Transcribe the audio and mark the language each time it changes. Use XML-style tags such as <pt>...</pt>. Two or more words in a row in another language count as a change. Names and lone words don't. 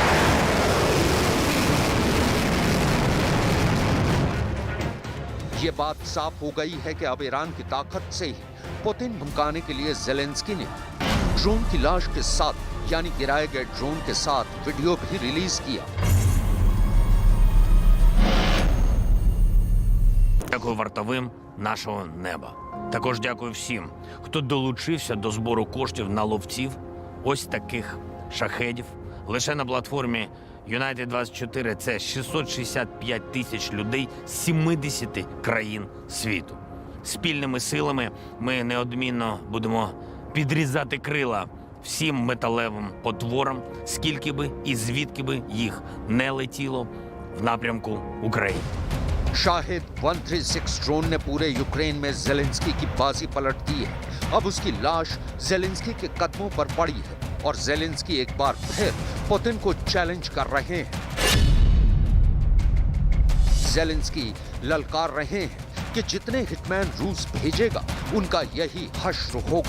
<hi>ये बात साफ हो गई है कि अब ईरान की ताकत से ही पुतिन धमकाने के लिए ज़ेलेंस्की ने ड्रोन की लाश के साथ यानी गिराए गए ड्रोन के साथ वीडियो भी रिलीज किया।</hi> <uk>Дякую вартовим нашого неба. Також дякую всім, хто долучився до збору коштів на ловців ось таких шахедів. Лише на платформі United 24 це 665 тисяч людей з 70 країн світу. Спільними силами ми неодмінно будемо підрізати крила всім металевим потворам, скільки би і звідки би їх не летіло в напрямку України.</uk> <hi>शाहिद 136 ड्रोन ने पूरे यूक्रेन में ज़ेलेंस्की की बाजी पलट दी है। अब उसकी लाश ज़ेलेंस्की के कदमों पर पड़ी है और ज़ेलेंस्की एक बार फिर पुतिन को चैलेंज कर रहे हैं। ज़ेलेंस्की ललकार रहे हैं कि जितने हिटमैन रूस भेजेगा उनका यही हश्र होगा।</hi>